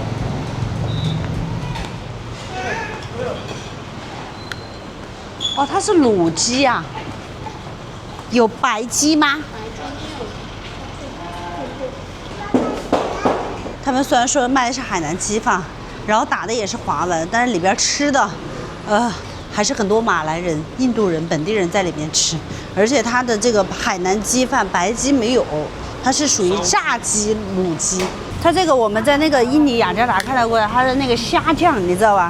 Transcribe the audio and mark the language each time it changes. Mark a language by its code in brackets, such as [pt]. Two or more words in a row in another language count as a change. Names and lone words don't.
[zh] 哦，它是滷雞啊，有白雞嗎？他們雖然說賣的是海南雞飯，然後打的也是華文，但是裡邊吃的，還是很多馬來人、印度人、本地人在裡面吃，而且它的這個海南雞飯白雞沒有，它是屬於炸雞、滷雞。它這個我們在那個印尼雅加達看到過，它的那個蝦醬，你知道吧？